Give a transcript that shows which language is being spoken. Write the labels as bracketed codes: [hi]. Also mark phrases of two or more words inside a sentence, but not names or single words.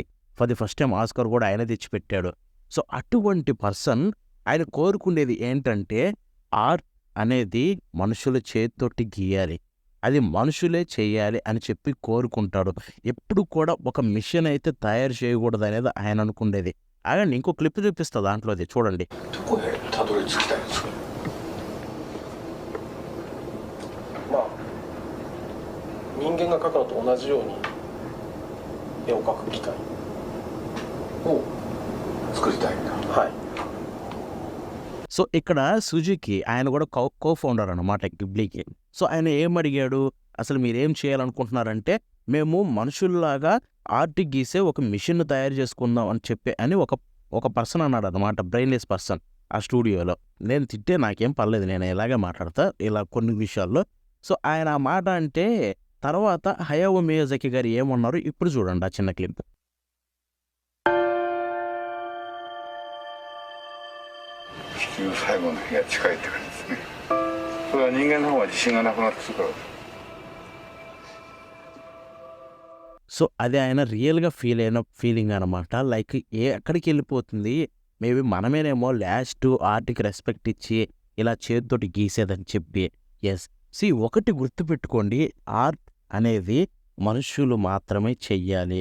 [en] for the first time [te] ఆస్కార్ కూడా ఆయన తెచ్చిపెట్టాడు. సో అటువంటి పర్సన్ ఆయన కోరుకునేది ఏంటంటే ఆర్ట్ అనేది మనుషుల చేతితోటి గీయాలి, అది మనుషులే చేయాలి అని చెప్పి కోరుకుంటాడు. ఎప్పుడు కూడా ఒక మిషన్ అయితే తయారు చేయకూడదు అనేది ఆయన అనుకునేది. ఆగండి, ఇంకో క్లిప్ చూపిస్తా దాంట్లోది చూడండి. [ja] どこへたどり着きたいんですか。まあ人間が描くのと同じように絵を描く機械を作りたいんだ。はい [te] సో ఇక్కడ సుజుకి ఆయన కూడా [en] co founder [te] అనమాట గిబ్లీకి. సో ఆయన ఏమడిగాడు, అసలు మీరేం చేయాలనుకుంటున్నారంటే మేము మనుషుల్లాగా ఆర్ట్ గీసే ఒక మిషన్ తయారు చేసుకుందాం అని చెప్పి అని ఒక పర్సన్ అన్నాడు అనమాట, [en] brainless person [te] ఆ స్టూడియోలో. నేను తిట్టే నాకేం పర్లేదు, నేను ఇలాగే మాట్లాడతా ఇలా కొన్ని విషయాల్లో. సో ఆయన ఆ మాట అంటే తర్వాత హయావో మియాజాకి గారు ఏమన్నారు ఇప్పుడు చూడండి ఆ చిన్న క్లిప్. [ja] 地球最後の日が近いって感じですね。それは人間の方が自信がなくなってくるから。 [te] సో అది ఆయన రియల్గా ఫీల్ అయిన ఫీలింగ్ అనమాట. లైక్ ఎక్కడికి వెళ్ళిపోతుంది, మేబీ మనమేనేమో లాస్ట్ ఆర్ట్కి రెస్పెక్ట్ ఇచ్చి ఇలా చేతితోటి గీసేదని చెప్పి. ఎస్, ఒకటి గుర్తుపెట్టుకోండి, ఆర్ట్ అనేది మనుషులు మాత్రమే చెయ్యాలి.